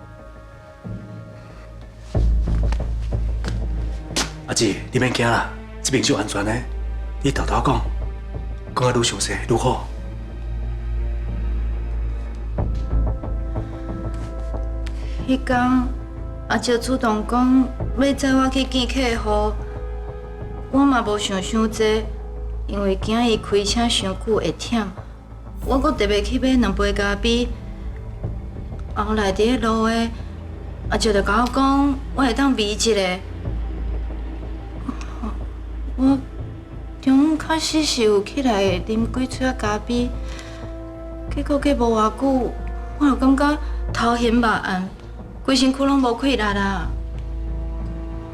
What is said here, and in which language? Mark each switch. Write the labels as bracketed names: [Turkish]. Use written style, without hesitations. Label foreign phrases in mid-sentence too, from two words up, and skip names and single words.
[Min Nan Chinese] 阿姊，你免惊啦，这边就安全的，你偷偷讲，讲啊愈详细愈好。迄天阿姐主动讲要载我去见客户，我嘛无想济，因为惊伊开车伤久会忝，我阁特别去买2杯咖啡。后来伫个路的，阿姐就甲我讲，我会当味一下。我中午确实是有起来啉几嘴仔咖啡，结果过无偌久，我就感觉头晕目暗，规身躯拢无气力啦。